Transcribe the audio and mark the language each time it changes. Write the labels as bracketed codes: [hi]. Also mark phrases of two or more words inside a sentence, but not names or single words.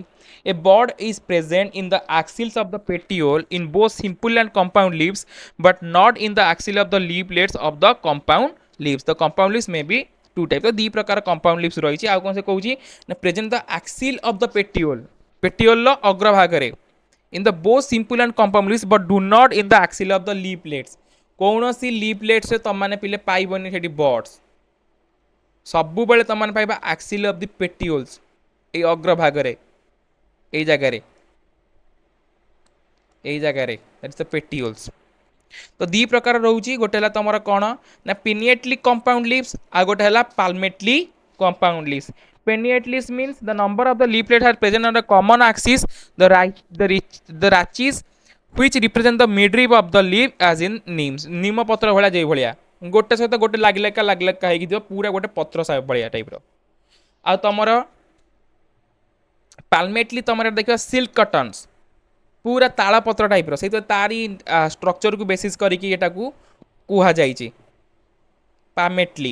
[en] a bud is present in the axils of the petiole in both simple and compound leaves but not in the axil of the lip plates of the compound leaves. [or] ତ [en] compound leaves may be two type. [or] ତ ଦୁଇ ପ୍ରକାର [en] compound leaves [or] ରହିଛି। ଆଉ କ'ଣ ସେ କହୁଛି ନା [en] present the axil of the petiole, [or] ପେଟିଓଲର ଅଗ୍ରଭାଗରେ [en] in the both simple and compound leaves but do not in the axial of the leaflets। [or] କୌଣସି ଲିପ୍ଲେଟ୍ସ ତମମାନେ ପିଲେ ପାଇବନି ସେଠି ବଡ୍ସ, ସବୁବେଳେ ତମମାନେ ପାଇବା [en] axil of the petioles, [or] ଏଇ ଅଗ୍ରଭାଗରେ ଏଇ ଜାଗାରେ [en] that's the petioles. [or] ତ ଦୁଇ ପ୍ରକାର ରହୁଛି, ଗୋଟେ ହେଲା ତମର କ'ଣ ନା [en] pinnately compound leaves [or] ଆଉ ଗୋଟେ ହେଲା [en] palmately compound leaves. Pinnately means the number of the leaflet are present on a common axis, the rachis which represent the midrib of the leaf as in neems। [or] ନିମ ପତ୍ର ଭଳିଆ ଯେଇ ଭଳିଆ ଗୋଟେ ସହିତ ଗୋଟେ ଲାଗିଲେକା ହେଇକି ଥିବ ପୁରା ଗୋଟେ ପତ୍ର ଭଳିଆ ଟାଇପ୍ର। ଆଉ ତମର ପାଲମେଟଲି ତମର ଦେଖିବା [en] silk cottons [or] ପୁରା ତାଳପତ୍ର ଟାଇପ୍ର, ସେଇଥିପାଇଁ ତାରି ଷ୍ଟ୍ରକ୍ଚରକୁ ବେସିସ୍ କରିକି ଏଟାକୁ କୁହାଯାଇଛି ପାଲମେଟଲି।